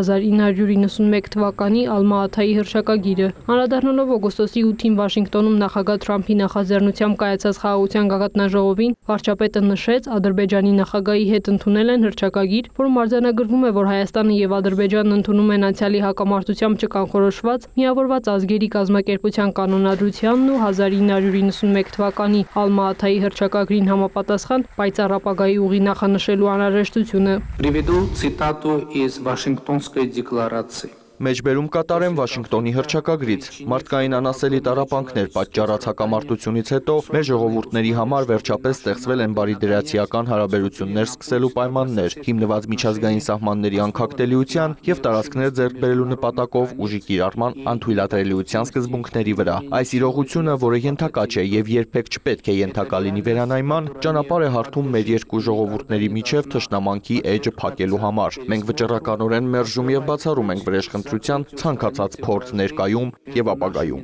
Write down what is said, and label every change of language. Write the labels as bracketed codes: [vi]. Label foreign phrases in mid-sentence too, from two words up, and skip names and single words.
[hy] 1991 թվականի Ալմա-Աթայի հռչակագիրը։ Անդրադառնալով օգոստոսի 8-ին Վաշինգտոնում նախագահ Թրամփի նախաձեռնությամբ կայացած խաղաղության գագաթնաժողովին, վարչապետը նշեց, Ադրբեջանի նախագահի հետ ընդունել են հռչակագիր, որում արձանագրվում է, որ Հայաստանը և Ադրբեջանն ընդունում են անցյալի հակամարտությամբ չկանխորոշված միավորված ազգերի կազմակերպության կանոնադրությանն ու 1991 թվականի Ալմա-Աթայի հռչակագրին համապատասխան պայծառ ապագայի ուղի նախանշելու անհրաժեշտությունը։ [ru] Приведу цитату из Вашингтонской декларации. [hy] Մեջբերում կատարեմ Վաշինգտոնի հռչակագրից։ Մարդկային անասելի տառապանքներ պատճառած հակամարտությունից հետո մեր ժողովուրդների համար վերջապես ստեղծվել են բարիդրացիական հարաբերություններ սկսելու պայմաններ, հիմնված միջազգային սահմանների անկախտելիության և տարածքներ ձեռք բերելու նպատակով ուժի կիրառման անթույլատրելիության սկզբունքների վրա։ Այս իրողությունը, որը ենթակա չէ և երբեք չպետք է ենթակա լինի վերանայման, ճանապարհ է հարթում մեր երկու ժողովուրդների միջև թշնամանքի էջը փակելու համար։ Մենք վճռականորեն մերժում և բացառում ենք վրեժխնդրության ցանկացած փորձ ներկայում և ապագայում։